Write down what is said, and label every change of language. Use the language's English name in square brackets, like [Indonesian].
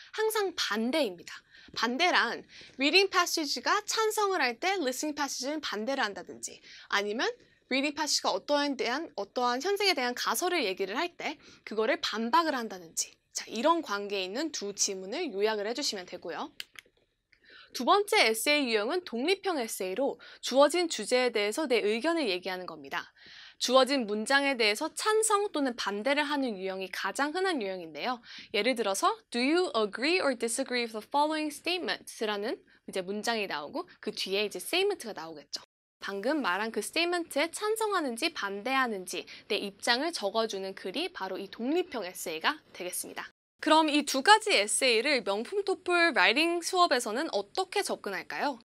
[Korean] 항상 반대입니다. 반대란 reading passage가 찬성을 할 때 listening passage는 반대를 한다든지, 아니면 reading passage가 어떠한 현생에 대한 가설을 얘기를 할 때 그거를 반박을 한다든지, 자, 이런 관계에 있는 두 지문을 요약을 해주시면 되고요. 두 번째 에세이 유형은 독립형 에세이로 주어진 주제에 대해서 내 의견을 얘기하는 겁니다. 주어진 문장에 대해서 찬성 또는 반대를 하는 유형이 가장 흔한 유형인데요. [English] 예를 들어서 Do you agree or disagree with the following statement? [Korean] 라는 이제 문장이 나오고 그 뒤에 이제 statement가 나오겠죠. 방금 말한 그 statement에 찬성하는지 반대하는지 내 입장을 적어주는 글이 바로 이 독립형 에세이가 되겠습니다. 그럼 이 두 가지 에세이를 명품 토플 라이팅 수업에서는 어떻게 접근할까요?